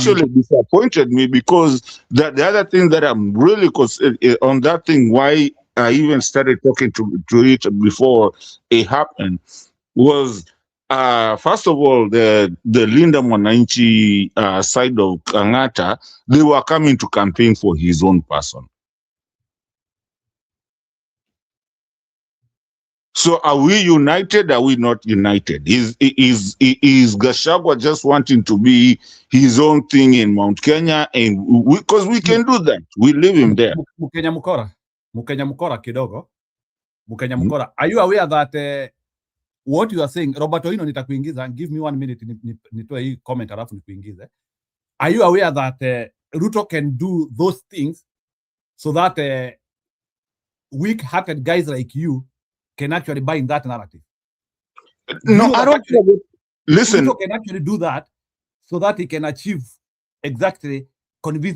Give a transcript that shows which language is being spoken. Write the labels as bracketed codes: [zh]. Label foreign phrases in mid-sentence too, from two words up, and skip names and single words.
[en] actually disappointed me because the other thing that I'm really on that thing, why I even started talking to it before it happened was first of all the Linda Mwananchi side of Kangata, they were coming to campaign for his own person. So are we united? Are we not united? Is Gachagua just wanting to be his own thing in Mount Kenya? And because we can do that, we leave him there. Mukenya Mukora kidogo. Mukenya Hmm? Mukora. Are you aware that what you are saying, Roberto Hino nitakuingiza, give me 1 minute [sw] nitoe hii comment alafu nikuingize. [en] Are you aware that Ruto can do those things so that weak-hearted guys like you can actually buy in that narrative? Do you No, know I that don't actually know. Listen, Ruto can actually do that so that he can achieve exactly convincing